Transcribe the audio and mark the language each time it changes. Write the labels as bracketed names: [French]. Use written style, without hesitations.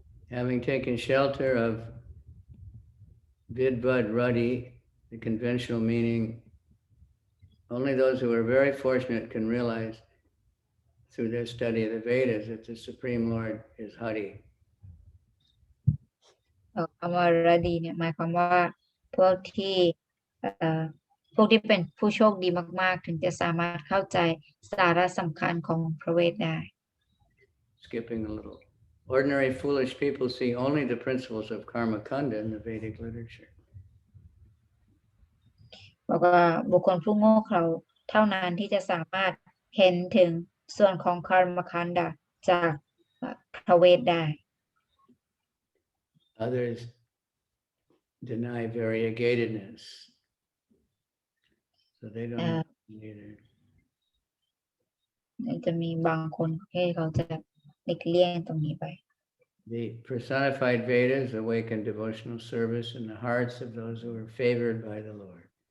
[English] Having taken shelter of Vidbud Ruddy, the conventional meaning, only those who are very fortunate can realize through their study of the Vedas that the Supreme Lord is Hari. [Thai] คำว่าระดีเนี่ยหมายความว่าพวกที่เป็นผู้โชคดีมากๆถึงจะสามารถเข้าใจสาระสำคัญของพระเวทได้ [English] Skipping a little. Ordinary foolish people see only the principles of karma kanda in the Vedic literature. [Thai] บอกว่าบุคคลผู้โง่เขลาเท่านั้นที่จะสามารถเห็นถึงส่วนของคาร์มคันดาจากพระเวทได้ [English] Others deny variegatedness. So they don't either. [Thai] จะมีบางคนที่เขาจะหลีกเลี่ยงตรงนี้ไป [English] The personified Vedas awaken devotional service in the hearts of those who are favored by the Lord.